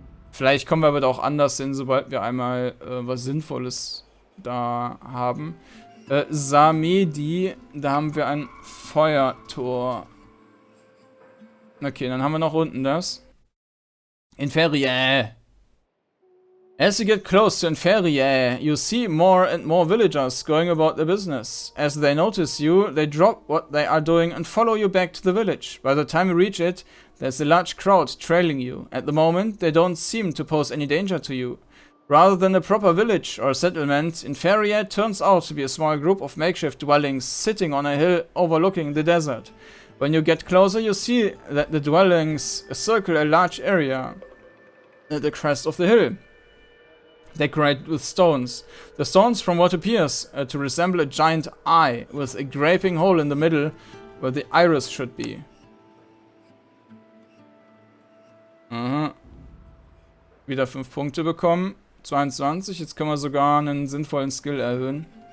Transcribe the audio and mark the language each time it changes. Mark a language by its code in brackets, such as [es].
[de] Vielleicht kommen wir aber auch anders hin, sobald wir einmal was Sinnvolles da haben. Zamedi, da haben wir ein Feuertor. Okay, dann haben wir noch unten das. [en] Inferie. As you get close to Inferie, you see more and more villagers going about their business. As they notice you, they drop what they are doing and follow you back to the village. By the time you reach it, there's a large crowd trailing you. At the moment, they don't seem to pose any danger to you. Rather than a proper village or settlement, Inferie turns out to be a small group of makeshift dwellings sitting on a hill overlooking the desert. When you get closer, you see that the dwellings circle a large area at the crest of the hill, decorated with stones. The stones from what appears to resemble a giant eye with a gaping hole in the middle where the iris should be. Aha. [de] Wieder 5 Punkte bekommen. 22. Jetzt können wir sogar einen sinnvollen Skill erhöhen.